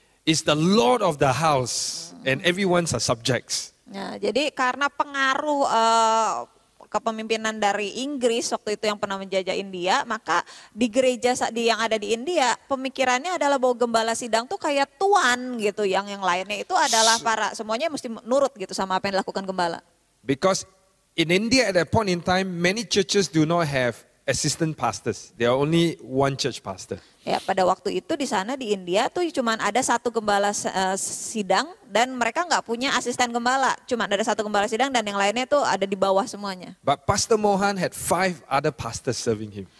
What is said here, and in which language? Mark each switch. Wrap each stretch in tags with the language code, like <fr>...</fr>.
<en>Is the lord of the house and everyone's are subjects.</en> <id>Nah, jadi karena pengaruh kepemimpinan dari Inggris waktu itu yang pernah menjajah India, maka di gereja yang ada di India pemikirannya adalah bahwa gembala sidang tuh kayak tuan gitu, yang lainnya itu adalah semuanya mesti nurut gitu sama apa yang dilakukan gembala.</id> <en>Because in India at that point in time, many churches do not have assistant pastors. There are only one church pastor.</en> <id>Ya, pada waktu itu di sana di India tuh cuma ada satu gembala sidang dan mereka nggak punya asisten gembala. Cuma ada satu gembala sidang dan yang lainnya tuh ada di bawah semuanya.</id> <en>But Pastor Mohan had 5 other pastors serving him.</en>